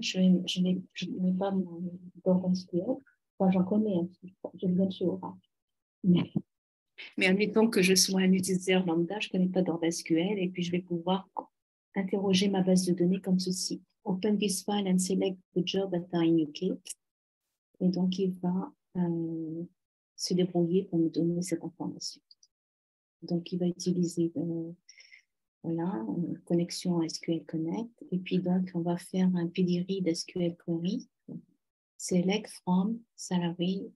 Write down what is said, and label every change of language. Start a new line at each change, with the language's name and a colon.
French: Je ne vais pas mon SQL. Enfin, j'en connais, hein, je le donne sur Oracle. Mais admettons que je sois un utilisateur lambda, je ne connais pas d'ordre SQL et puis je vais pouvoir interroger ma base de données comme ceci.
English: Open this file and select the job that are in UK.
French: Et donc, il va se débrouiller pour me donner cette information. Donc, il va utiliser voilà, une connexion à SQL Connect. Et puis, donc, on va faire un pedigree d'SQL Query.
English: Select from salary.